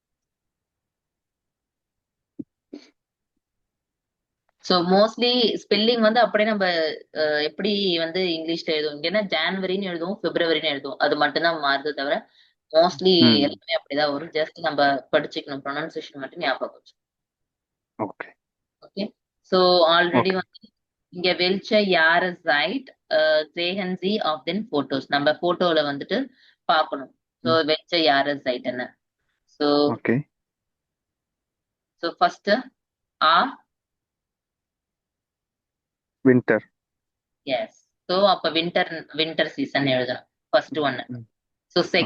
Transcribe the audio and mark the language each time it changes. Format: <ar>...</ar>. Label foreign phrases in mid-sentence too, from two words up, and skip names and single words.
<ta>சோ</ta> <en>mostly spelling</en> <ta>வந்து அப்படியே நம்ம எப்படி வந்து இங்கிலீஷ்ல எழுதுவோம். இங்கன்னா ஜான்வரின்னு எழுதுவோம், பிப்ரவரின்னு எழுதுவோம். அது மட்டும் தான் மாறுது தவிர மோஸ்ட்லி எல்லாமே அப்படிதான் வரும். ஜஸ்ட் நம்ம படிச்சுக்கணும். ப்ரொனன்சியேஷன் மட்டும் ஞாபகம் வச்சு.</ta> <en>ஓகே. Okay. So already</en> <ta>வந்து இங்க</ta> <de>welche Jahreszeit sehen Sie auf den Fotos.</de> <ta>நம்ம போட்டோல வந்துட்டு பார்க்கணும். சோ</ta> <de>welche Jahreszeit</de> <ta>என்ன. சோ</ta> <en>ஓகே. so first வின்டர். எஸ்.</en> <ta>சோ அப்ப</ta> <en>winter season</en> <ta>எழுதணும்</ta> <en>first one.</en>